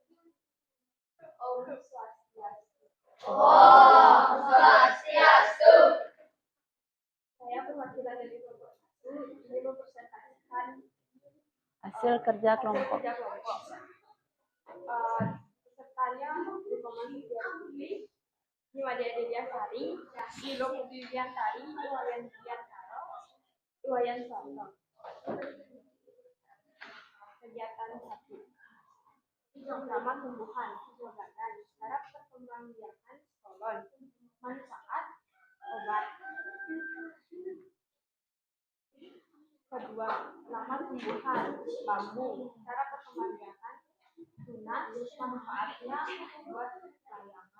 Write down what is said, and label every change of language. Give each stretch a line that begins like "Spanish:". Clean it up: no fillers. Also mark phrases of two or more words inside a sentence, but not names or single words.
Balinese: Om Swastiastu.
Indonesian: Saya perwakilan dari kelompok 1 ini mempresentasikan Hasil kerja kelompok. Pesertanya Dikomando Diantari, Niwadi Adidiasari, Nilo Pudiantari, Iwayan Diantaro, Iwayan Soto. Kegiatan 1. Programa tumbuhan, badan, cara perkembangbiakan kolon, manfaat, obat. Kedua, nama tumbuhan, bambu, cara perkembangbiakan, tunas, manfaatnya buat layangan.